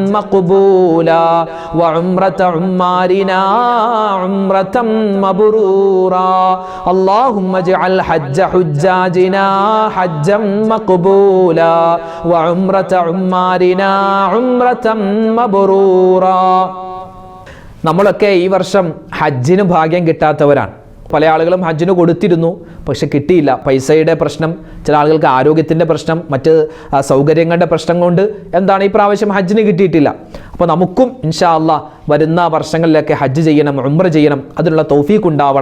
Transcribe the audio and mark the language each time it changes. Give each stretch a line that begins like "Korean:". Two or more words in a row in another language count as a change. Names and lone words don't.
Arabic: مقبولا وعمرة عمارنا عمرة مبرورا اللهم اجعل حج حجاجنا حجا مقبولا وعمرة عمارنا عمرة مبرورا
Malayalam: നമ്മളൊക്കെ ഈ വർഷം ഹജ്ജിന് ഭാഗ്യം കിട്ടാത്തവരാണ്. പല ആളുകളും ഹജ്ജിന് കൊടുത്തിരുന്നു, പക്ഷെ കിട്ടിയില്ല. പൈസയുടെ പ്രശ്നം, ചില ആളുകൾക്ക് ആരോഗ്യത്തിൻ്റെ പ്രശ്നം, മറ്റ് സൗകര്യങ്ങളുടെ പ്രശ്നം കൊണ്ട് എന്താണ് ഈ പ്രാവശ്യം ഹജ്ജിന് കിട്ടിയിട്ടില്ല. അപ്പോൾ നമുക്കും
Arabic: إن شاء الله
Malayalam: വരുന്ന വർഷങ്ങളിലൊക്കെ ഹജ്ജ് ചെയ്യണം, ഉംറ ചെയ്യണം, അതിനുള്ള തൗഫീഖ് ഉണ്ടാവണം.